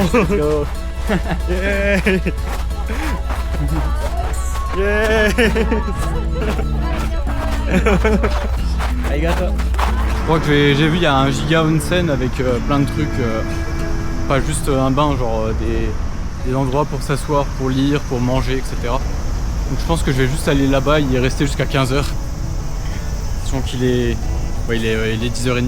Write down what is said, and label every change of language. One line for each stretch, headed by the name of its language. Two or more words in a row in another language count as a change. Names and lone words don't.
English: Let's go.
Japanese: イエーイ。イエーイ。 Arigato.
French: Je crois que j'ai vu, il y a un giga onsen avec plein de trucs, pas juste un bain, genre des endroits pour s'asseoir, pour lire, pour manger, etc. Donc je pense que je vais juste aller là-bas, y rester jusqu'à 15h. Sachant qu'il est... Ouais, il est 10h30.